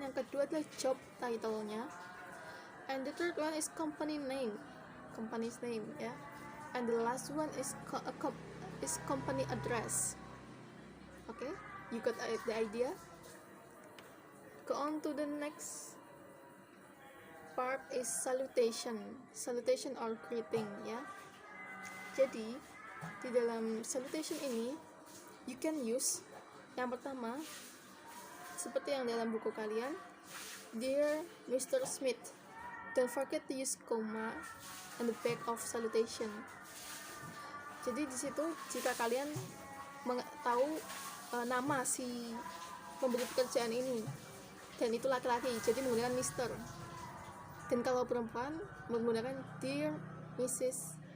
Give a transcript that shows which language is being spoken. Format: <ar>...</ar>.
<id>Yang kedua adalah job title-nya.</id> <en>And the third one is company's name, ya. And the last one is company address. Okay, you got the idea? Go on to the next part is salutation or greeting, ya.</en> <id>Jadi di dalam salutation ini</id> <en>you can use</en> <id>yang pertama seperti yang dalam buku kalian, Dear Mr. Smith.</id> <en>Don't forget to use comma on the back of salutation.</en> <id>Jadi di situ jika kalian tahu nama si pemberi pekerjaan ini dan itu laki-laki, jadi menggunakan Mr. Dan kalau perempuan menggunakan Dear Mrs.</id>